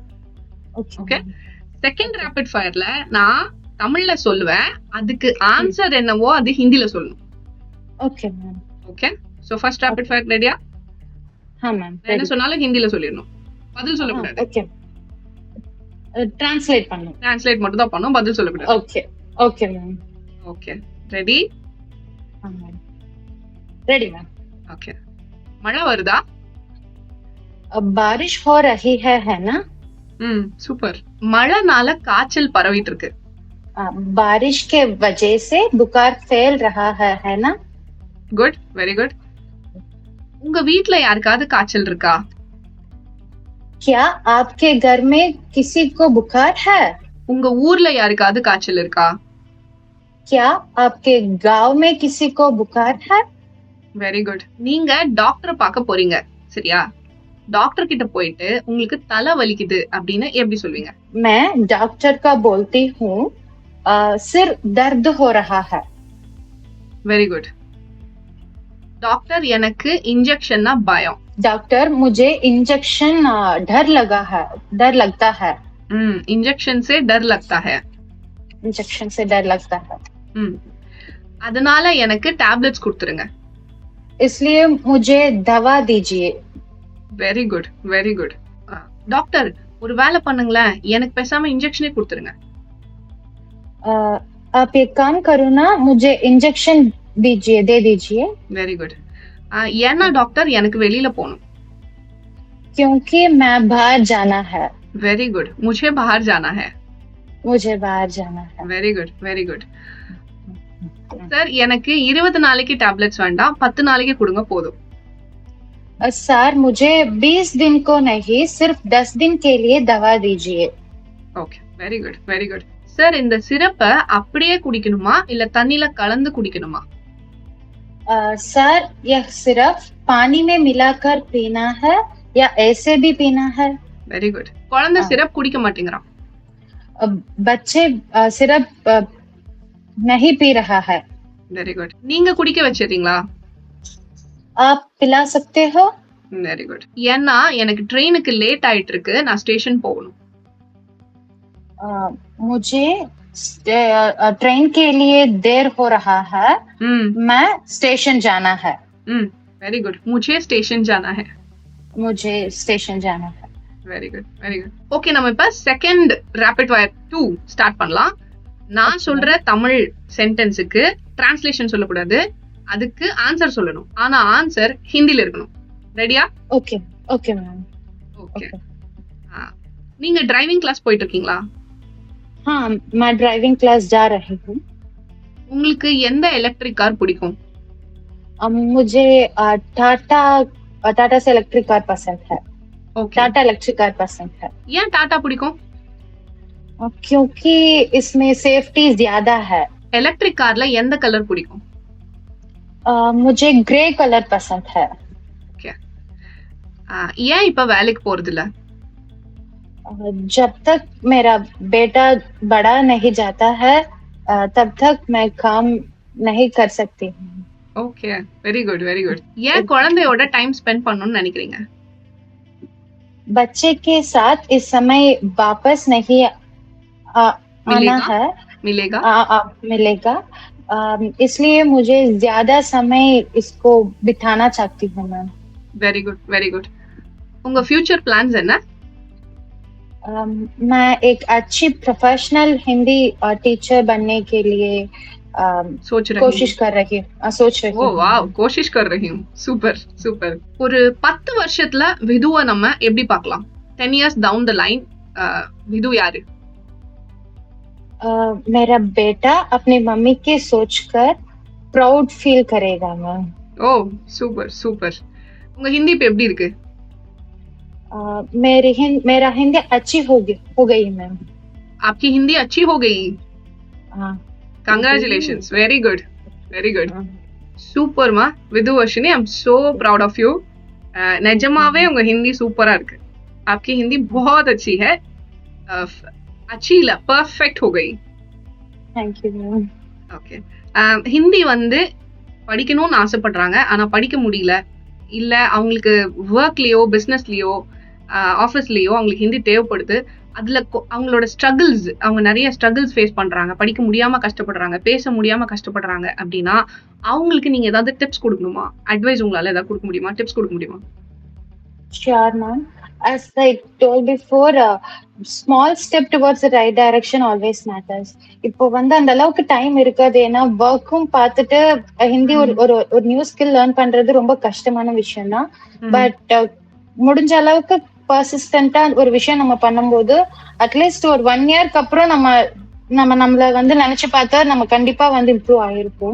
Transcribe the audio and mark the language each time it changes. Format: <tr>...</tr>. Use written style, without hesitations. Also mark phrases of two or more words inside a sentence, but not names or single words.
<ta>ஓகே,</ta> <en>second rapid fire</en> <ta>நான் தமிழ்ல சொல்லுவேன், அதுக்கு ஆன்சர் என்னவோ அது ஹிந்தில சொல்லணும்.</ta> <en>okay ma'am okay so first rapid fire ready?</en> <ta>என்ன சொன்னாலும் ஹிந்தில சொல்லிடணும், பதில் சொல்லக்கூடாது. ஓகே, ட்ரான்ஸ்லேட் பண்ணனும், ட்ரான்ஸ்லேட் மட்டும் தான் பண்ணனும், பதில் சொல்லக்கூடாது.</ta> <en>okay okay ma'am okay ready? ready ma'am.</en> <ta>ஓகே. மழை வருதா?</ta> <hi>अब बारिश हो रही है ना?</hi> <ta>சூப்பர். மழைனால காய்ச்சல் பரவிட்டு இருக்கு.</ta> <hi>बारिश के वजह से बुखार फैल रहा है ना?</hi> <en>good very good.</en> <ta>உங்க வீட்ல யாருக்காவது காய்ச்சல் இருக்கா?</ta> <hi>क्या आपके घर में किसी को बुखार है?</hi> <ta>உங்க ஊர்ல யாருக்காவது காய்ச்சல் இருக்கா?</ta> <hi>क्या आपके गांव में किसी को बुखार है?</hi> <en>very good.</en> <ta>நீங்க டாக்டரை பார்க்க போறீங்க, சரியா? டாக்டர் கிட்ட போயிட்டு உங்களுக்கு தலை வலிக்குது அப்படின்னு எப்படி சொல்வீங்க?</ta> <hi>मैं डॉक्टर का बोलती हूँ सिर दर्द हो रहा है।</hi> <en>very good.</en> <ta>டாக்டர் எனக்கு இன்ஜெக்ஷன்னா பயம்.</ta> <hi>डॉक्टर मुझे इंजेक्शन डर लगता है। इंजेक्शन से डर लगता है। इंजेक्शन से डर लगता है।</hi> <ta>அதனால எனக்கு டேப்லெட்ஸ் கொடுத்துருங்க.</ta> <hi>इसलिए मुझे दवा दीजिए।</hi> <en>very good very good.</en> <ta>டாக்டர் ஒரு வேலை பண்ணுங்களேன், எனக்கு பேசாம இன்ஜெக்ஷனே கொடுத்துருங்க.</ta> <hi>आप एक काम करो ना, मुझे इंजेक्शन दे दीजिए।</hi> <en>very good.</en> <ta>ஏன்னா டாக்டர் எனக்கு வெளியில போகணும்.</ta> <hi>क्योंकि मैं बाहर जाना है।</hi> <en>very good.</en> <hi>मुझे बाहर जाना है। मुझे बाहर जाना है।</hi> <en>very good very good.</en> <ta>சார் எனக்கு 20 நாளைக்கு டேப்லெட்ஸ் வேண்டாம், 10 நாளைக்கு கொடுங்க போதும்.</ta> <hi>सर मुझे 20 दिन को नहीं, सिर्फ 10 दिन के लिए दवा दीजिए।</hi> <en>okay very good very good.</en> <ta>சார் இந்த சிரப்பை அப்படியே குடிக்கணுமா இல்ல தண்ணில கலந்து குடிக்கணுமா?</ta> <hi>सर यह सिर्फ पानी में मिलाकर पीना है या ऐसे भी पीना है?</hi> <en>very good.</en> <ta>குழந்தை சிரப் குடிக்க மாட்டேங்கிறான்.</ta> <hi>बच्चे सिरप नहीं पी रहा है।</hi> <en>very good.</en> <ta>நீங்க குடிக்க வச்சிரீங்களா?</ta> <hi>आप पिला सकते हो?</hi> <en>very good.</en> <ta>ஏன்னா எனக்கு ட்ரெயினுக்கு லேட் ஆயிட்டு இருக்கு, நான் ஸ்டேஷன் போகணும்.</ta> <hi>मुझे ट्रेन के लिए देर हो रहा है, मैं स्टेशन जाना है।</hi> <en>very good.</en> <hi>मुझे स्टेशन जाना है। मुझे स्टेशन जाना है।</hi> <en>very good very good.</en> <ta>ஓகே, நம்ம இப்ப</ta> <en>second rapid fire 2 start</en> <ta>பண்ணலாம். நான் சொல்ற தமிழ் சென்டென்ஸுக்கு டிரான்ஸ்லேஷன் சொல்லக்கூடாது, அதுக்கு ஆன்சர் சொல்லணும். ஆனா ஆன்சர் ஹிந்தில இருக்கணும். ரெடியா?</ta> <en>okay okay ma'am.</en> <ta>ஓகே. நீங்க</ta> <en>driving class</en> <ta>போயிட்டு இருக்கீங்களா?</ta> <hi>हाँ, मैं</hi> <en>driving class</en> <hi>जा रही हूँ।</hi> <ta>உங்களுக்கு எந்த</ta> <en>electric car</en> <ta>பிடிக்கும்?</ta> <hi>मुझे टाटा से</hi> <en>electric car</en> <hi>पसंद है। टाटा</hi> <en>electric car</en> <hi>पसंद है।</hi> <ta>ஏன் டாடா பிடிக்கும்?</ta> <hi>क्योंकि इसमें सेफ्टी ज्यादा है।</hi> <en>electric car</en> <ta>எந்த கலர் பிடிக்கும்?</ta> <hi>मुझे</hi> <en>grey colour</en> <hi>पसंद है।</hi> <ta>ஓகே. ஏன் இப்ப வேலைக்கு போறது இல்ல?</ta> <hi>जब तक मेरा बेटा बड़ा नहीं जाता है तब तक मैं काम नहीं कर सकती हूँ।</hi> <en>okay very good very good.</en> <ta>ஏன் குழந்தையோட</ta> <en>time spend</en> <ta>பண்ணணும்னு நினைக்கிறீங்க?</ta> <hi>बच्चे के साथ इस समय वापस नहीं आना है, मिलेगा। इसलिए मुझे ज्यादा समय इसको बिताना चाहती हूँ मैं।</hi> <en>very good very good.</en> <hi>उनका</hi> <en>future plans</en> <hi>है ना? मैं एक अच्छी प्रोफेशनल हिंदी टीचर बनने के लिए कोशिश कर रही हूँ।</hi> <en>oh wow,</en> <hi>கோஷிஷ் कर रही हूँ.</hi> <ta>சூப்பர், சூப்பர். ஒரு 10 வருஷத்துல விதுவ நம்ம எப்படி பார்க்கலாம்?</ta> <en>10 years down the line விது யாரு?</en> <hi>मेरा बेटा अपनी मम्मी की सोचकर</hi> <en>proud feel</en> <hi>करेगा मैम।</hi> <ta>ஓ சூப்பர், சூப்பர். உங்க ஹிந்தி இப்ப எப்படி இருக்கு?</ta> <hi>मेरा हिंदी अच्छी हो गई मैम। आपकी हिंदी अच्छी हो गई? हाँ,</hi> <en>congratulations very good very good. சூப்பர் மா விதுவர்ஷினி, I am so proud of you.</en> <ta>நிஜமாவே உங்க ஹிந்தி சூப்பரா இருக்கு.</ta> <hi>आपकी हिंदी बहुत अच्छी है. अच्छी இல்ல, परफेक्ट हो गई.</hi> <en>thank you ma'am.</en> <ta>ஓகே. ஹிந்தி வந்து படிக்கணும்னு ஆசைப்படுறாங்க, ஆனா படிக்க முடியல. இல்ல அவங்களுக்கு ஒர்க்லயோ பிசினஸ்லயோ ஆஃபீஸ்லயோ அவங்களுக்கு ஹிந்தி தேவைப்படுது. அதுல அவங்களோட ஸ்ட்ரகிள்ஸ், அவங்க நிறைய</ta> <en>struggles face</en> <ta>பண்றாங்க, படிக்க முடியாம கஷ்டப்படுறாங்க, பேச முடியாம கஷ்டப்படுறாங்க அப்படின்னா அவங்களுக்கு நீங்க ஏதாவது டிப்ஸ் கொடுக்கணுமா? அட்வைஸ் உங்களால ஏதாவது கொடுக்க முடியுமா? டிப்ஸ் கொடுக்க முடியுமா?</ta> <en>sure ma'am. as I told before, small step towards the right direction always matters.</en> <ta>இப்போ வந்து அந்த அளவுக்கு டைம் இருக்காது, ஏன்னா ஒர்க்கும் பார்த்துட்டு ஹிந்தி ஒரு ஒரு ஒரு</ta> <en>new skill learn</en> <ta>பண்றது ரொம்ப கஷ்டமான விஷயம் தான். பட் முடிஞ்ச அளவுக்கு பர்சிஸ்டன்டா ஒரு விஷயம் நம்ம பண்ணும்போது அட்லீஸ்ட் ஒரு 1 இயர்க்கு அப்புறம் நம்மள வந்து நினைச்சு பார்த்தா நம்ம கண்டிப்பா வந்து இம்ப்ரூவ் ஆயிருப்போம்.</ta>